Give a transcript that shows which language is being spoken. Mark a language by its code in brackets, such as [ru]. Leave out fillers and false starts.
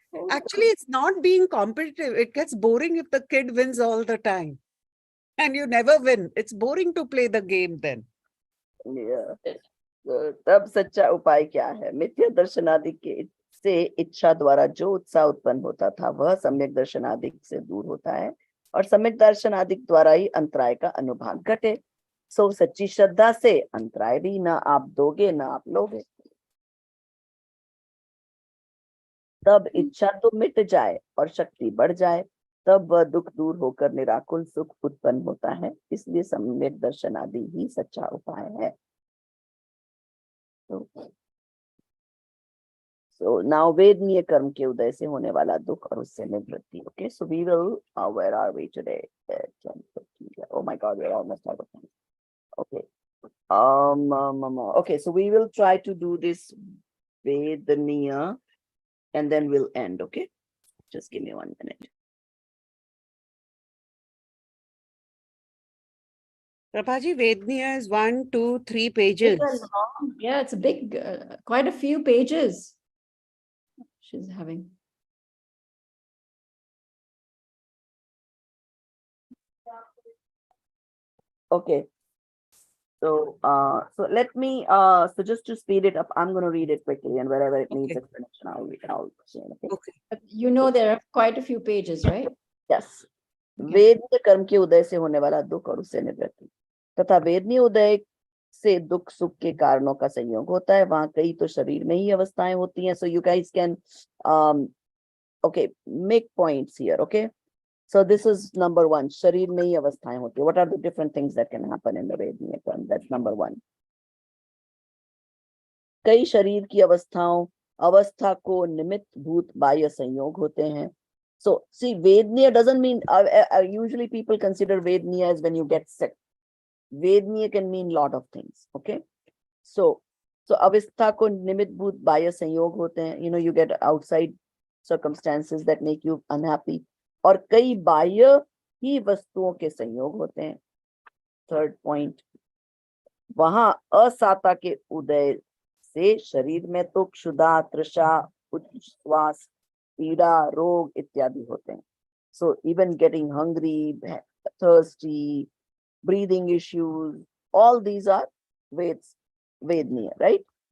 [en] Actually, it's not being competitive. It gets boring if the kid wins all the time. And you never win. It's boring to play the game then. [hi] Yeah. तो तब सच्चा उपाय क्या है? मिथ्या दर्शनादि के से इच्छा द्वारा जो उत्साह उत्पन्न होता था वह सम्यक दर्शनादि से दूर होता है और सम्यक दर्शनादि द्वारा ही अंतराय का अनुभाग घटे. सो सच्ची श्रद्धा से अंतराय भी ना आप दोगे ना आप लोगे. तब इच्छा तो मिट जाए और शक्ति बढ़ जाए. तब वह दुख दूर होकर निराकुल सुख उत्पन्न होता है. इसलिए सम्यक दर्शन आदि ही सच्चा उपाय है. So now वेदनीय कर्म के उदय से होने वाला दुख और उससे निवृत्ति. [en] Okay, so we will where are we today? 10:15. Oh my God, we're almost out of time. Okay. Okay, so we will try to do this Vedaniya and then we'll end. Okay, just give me 1 minute. Prabhaji, Vedniya is 1, 2, 3 pages. Yeah, it's a big, quite a few pages she's having. Okay. So let me so just to speed it up, I'm going to read it quickly, and wherever it needs Okay. explanation, I'll say. Okay. Okay. But you know, there are quite a few pages, right? Yes. Okay. [hi] वेदनीय कर्म के उदय से होने वाला दुख और उससे निवृत्ति तथा वेदनीय उदय से दुख सुख के कारणों का संयोग होता है. वहां कई तो शरीर में ही अवस्थाएं होती हैं. [en] So you guys can okay, make points here. Okay. So this is number 1. [hi] शरीर में ही अवस्थाएं होती है. [en] What are the different things that can happen in the वेदनीय कर्म? That's number 1. [hi] कई शरीर की अवस्था को निमित्त भूत बाह्य संयोग होते हैं. [en] So see, Vedniya doesn't mean usually people consider Vedniya as when you get sick. Vedniya can mean lot of things. [hi] Okay, so अवस्था को निमित्त भूत बाह्य संयोग होते हैं. [en] You know, you get outside circumstances that make you unhappy. [hi] और कई बाह्य ही वस्तुओं के संयोग होते हैं. Third point, वहां असाता के उदय से शरीर में तो क्षुधा, तृषा, उच्छ्वास, पीड़ा, रोग इत्यादि होते हैं. [en] So even getting hungry, thirsty, breathing issues, all these are वेदनीय, right?